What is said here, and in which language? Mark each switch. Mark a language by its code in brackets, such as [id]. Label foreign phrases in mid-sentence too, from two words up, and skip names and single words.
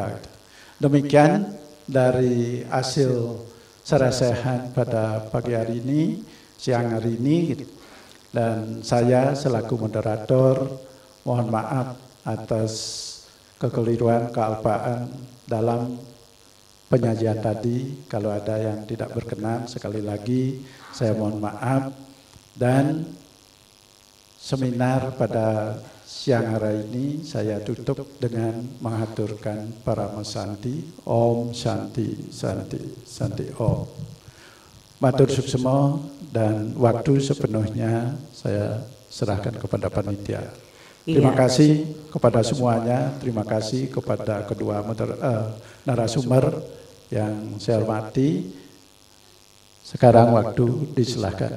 [id] Demikian dari hasil sarasehan pada pagi hari ini, siang hari ini, dan saya selaku moderator mohon maaf atas kekeliruan, kealpaan dalam penyajian tadi. Kalau ada yang tidak berkenan, sekali lagi saya mohon maaf. Dan seminar pada siang hari ini saya tutup dengan mengaturkan Parama Santi. [sa] Om Santi, Santi, Santi Om. [ban] Matur suksema [id] dan waktu sepenuhnya saya serahkan kepada panitia. Terima kasih kepada semuanya, terima kasih kepada kedua narasumber yang saya hormati. Sekarang waktu disilahkan.